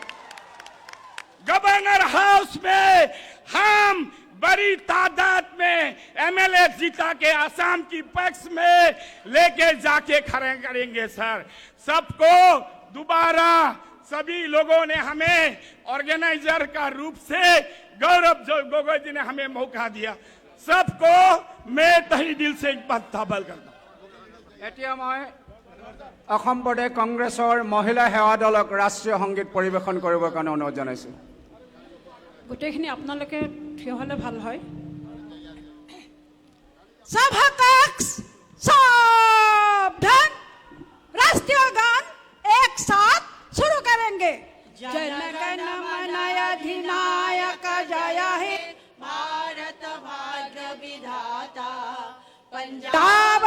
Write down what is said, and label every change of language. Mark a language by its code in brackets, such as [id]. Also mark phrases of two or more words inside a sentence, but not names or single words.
[hi] गवर्नर हाउस में हम बड़ी तादाद में एमएलए जीता के आसाम की पक्ष में लेके जाके खड़े करेंगे सर। सबको दोबारा सभी लोगों ने हमें ऑर्गेनाइजर का रूप से गौरव गोगोई जी ने हमें मौका दिया। सबको मैं तहे दिल से एक बात ताबल करता हूं। [as] এতিয়া মই অসম প্ৰদেশ কংগ্ৰেছৰ মহিলা সেৱা দলক ৰাষ্ট্ৰীয় সংগীত পৰিৱেশন কৰিবৰ কাৰণে অনুৰোধ জনাইছো। গোটেইখিনি আপোনালোকে থিয় হলে ভাল হয়। [hi] सभा कक्ष सावधान, राष्ट्रीय गान एक साथ शुरू करेंगे। [bn] জনগণ মন অধিনায়ক জয় হে ভারত ভাগ্য বিধাতা, পঞ্জাব